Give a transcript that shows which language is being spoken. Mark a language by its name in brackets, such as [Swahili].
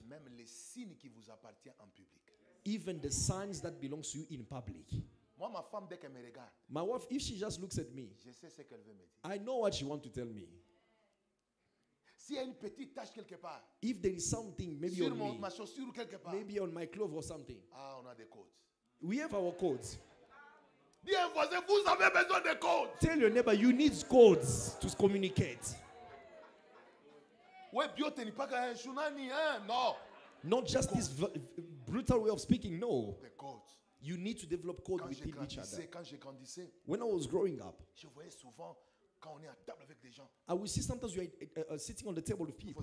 [French] même les signes qui vous appartiennent en public. [English] even the signs that belongs to you in public. [French] Moi, ma femme, dès qu'elle me regarde, [English] My wife, if she just looks at me, [French] je sais ce qu'elle veut me dire. [English] I know what she wants to tell me. [French] S'il y a une petite tache quelque part, [English] If there is something, maybe [French] sur [English] on me, [French] ma chaussure ou quelque part, [English] maybe on my clothes or something, [French] ah, on a des codes. [English] We have our codes. [French] Dis à un voisin, vous avez besoin de codes. [English] Tell your neighbor you need codes to communicate. [French] Ouais, bio, tu n'es pas qu'un chounani, hein? Non. [English] Not just this brutal way of speaking. No. [French] Des codes. [English] You need to develop code [French] Quand [English] within each other. [French] quand j'ai grandissais, [English] When I was growing up, [French] je voyais souvent quand on est à table avec des gens. [English] I would see sometimes you are sitting on the table with people,